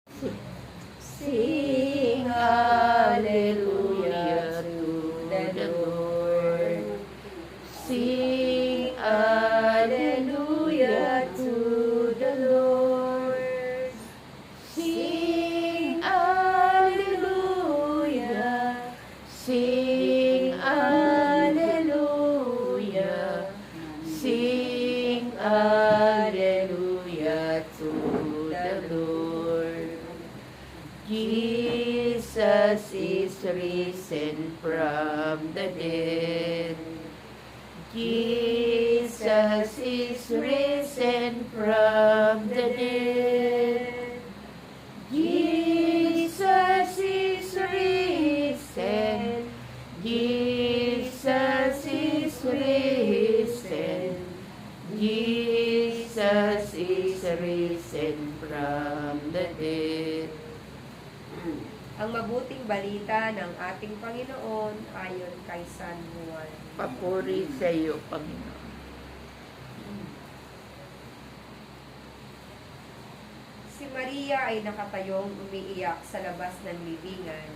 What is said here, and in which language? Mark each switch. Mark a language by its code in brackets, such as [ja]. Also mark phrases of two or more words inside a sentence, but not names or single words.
[en] Sing hallelujah to the Lord. Sing hallelujah to the Lord. Sing hallelujah. Sing hallelujah. Sing hallelujah to the Lord. Jesus is risen from the dead. Jesus is risen from the dead. Jesus is risen. Jesus is risen. Jesus is risen from the dead. [tl] Ang mabuting balita ng ating Panginoon ayon kay San Juan. Papuri sa iyo, Panginoon. Si Maria ay nakatayong umiiyak sa labas ng libingan.